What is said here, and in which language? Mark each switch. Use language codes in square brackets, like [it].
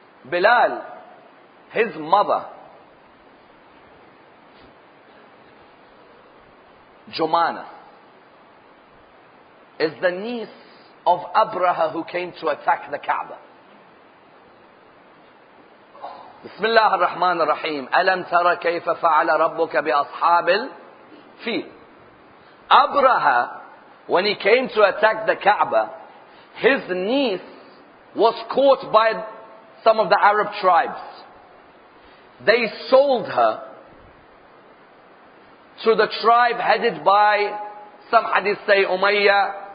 [en] Bilal, his mother, Jumana, is the niece of Abraha who came to attack the Kaaba. [ar] بسم الله الرحمن الرحيم ألم تر كيف فعل ربك بأصحاب الفيل. [en] Abraha, when he came to attack the Kaaba, his niece was caught by some of the Arab tribes. They sold her to the tribe headed by, some hadith say, Umayyah.